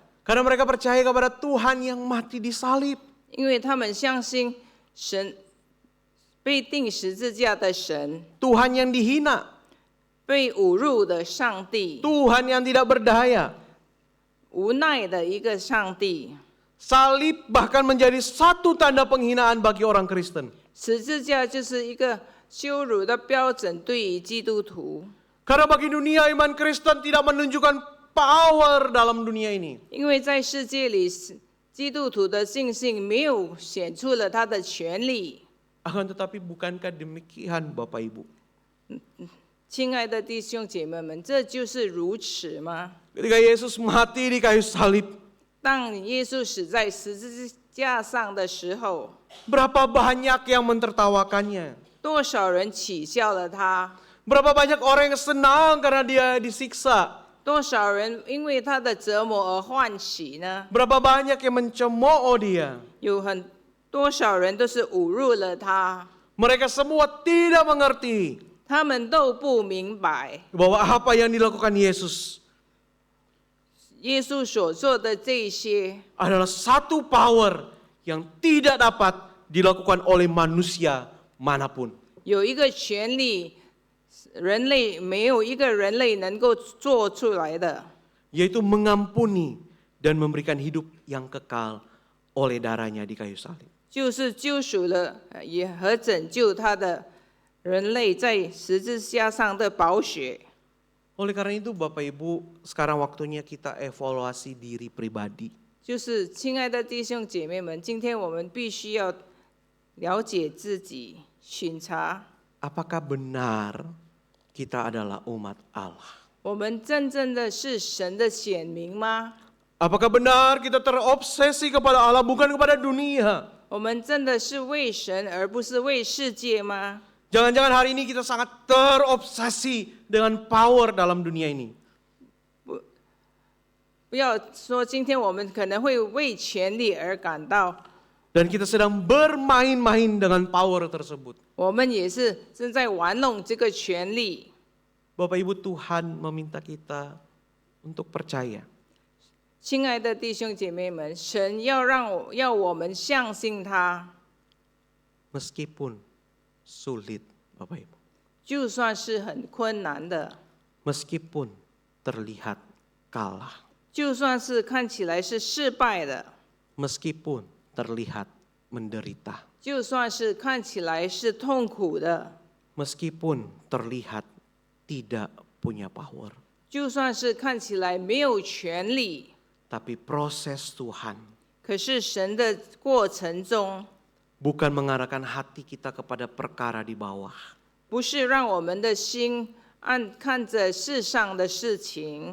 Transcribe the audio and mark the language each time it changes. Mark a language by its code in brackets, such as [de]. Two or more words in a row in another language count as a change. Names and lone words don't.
[id] Karena mereka percaya kepada Tuhan yang mati di salib. [zh] 因为他们相信神被钉十字架的神， [id] Tuhan yang dihina. [zh] 被侮辱的上帝， [id] Tuhan yang tidak berdaya. [zh] 无奈的一个上帝。 [id] Salib bahkan menjadi satu tanda penghinaan bagi orang Kristen. [zh] 十字架就是一个羞辱的标准，对于基督徒。 [id] Karena bagi dunia, iman Kristen tidak menunjukkan power dalam dunia ini. [zh] 因为在世界里，基督徒的信心没有显出了他的权利。 [id] Akan tetapi bukankah demikian Bapak Ibu? [zh] 亲爱的弟兄姐妹们，这就是如此吗？ [id] Ketika Yesus mati di kayu salib, [zh] 当耶稣死在十字架上的时候， [id] berapa banyak yang mentertawakannya? [zh] 多少人取笑了他？ [id] Berapa banyak orang yang senang karena dia disiksa? [zh] 多少人因为他的折磨而欢喜呢？ [id] Berapa banyak yang mencemooh dia? [zh] 有多少人都是侮辱了他？ [id] Mereka semua tidak mengerti [zh] 他们都不明白 [id] bahwa apa yang dilakukan Yesus [zh] 耶稣所做的这些 [id] adalah satu power yang tidak dapat dilakukan oleh manusia manapun. [zh] 有一个权利，人类没有一个人类能够做出来的， [id] Yaitu mengampuni dan memberikan hidup yang kekal oleh darahnya di kayu salib. [zh] 就是救赎了也和拯救他的人类在十字架上的宝血。 [id] Oleh karena itu Bapak Ibu, sekarang waktunya kita evaluasi diri pribadi. [zh] 就是亲爱的弟兄姐妹们，今天我们必须要了解自己，巡查 [id] Apakah benar kita adalah umat Allah? [zh] 我们真正的是神的选民吗？ [id] Apakah benar kita terobsesi kepada Allah bukan kepada dunia? [zh] 我们真的是为神而不是为世界吗？ [id] Jangan-jangan hari ini kita sangat terobsesi dengan power dalam dunia ini. [zh] 不要说今天我们可能会为权力而感到， [id] Dan kita sedang bermain-main dengan power tersebut. [zh] 我们也是正在玩弄这个权力。 [id] Bapak Ibu, Tuhan meminta kita untuk percaya. [zh] 亲爱的弟兄姐妹们，神要我们相信他， [id] Meskipun sulit, Bapak Ibu. [zh] 就算是很困难的， [id] Meskipun terlihat kalah. [zh] 就算是看起来是失败的， [id] Meskipun terlihat menderita. [zh] 就算是看起来是痛苦的， [id] Meskipun terlihat tidak punya power. [zh] 就算是看起来没有权利， [id] Tapi proses Tuhan [zh] 可是神的过程中， [id] bukan mengarahkan hati kita kepada perkara di bawah. [zh] 不是让我们的心看着世上的事情，